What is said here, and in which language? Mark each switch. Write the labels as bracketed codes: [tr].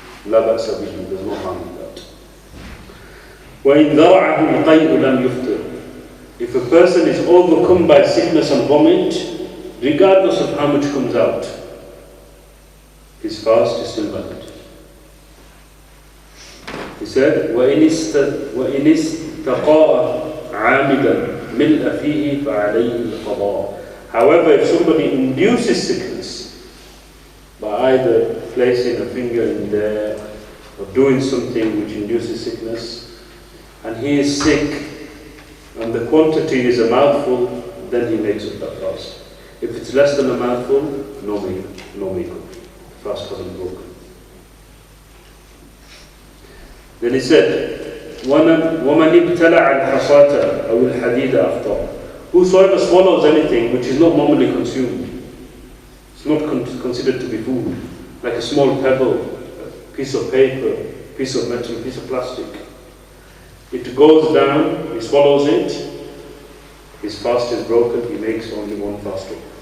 [ar] La ba'sa bihi, [en] there's no harm in that. [ar] وَإِنْ ذَرَعَهُ الْقَيْءُ لَمْ يُفْطِرْ. [en] If a person is overcome by sickness and vomit, regardless of how much comes out, his fast is still valid. He said, [ar] وَإِنِ اسْتَقَاءَ عَامِدًا مِلْءَ فِيهِ فَعَلَيْهِ الْقَضَاءُ. [en] However, if somebody induces sickness by either placing a finger in there or doing something which induces sickness, and he is sick and the quantity is a mouthful, then he makes up that fast. If it's less than a mouthful, no makeup. The fast hasn't broken. Then he said, [ar] وَمَنِ ابْتَلَعَ الْحَصَاةَ أَوْ الْحَدِيدَ أَفْطَرَ. [en] Whosoever swallows anything which is not normally consumed, it's not considered to be food, like a small pebble, a piece of paper, piece of metal, piece of plastic. It goes down, he swallows it, his fast is broken, he makes only one fast up.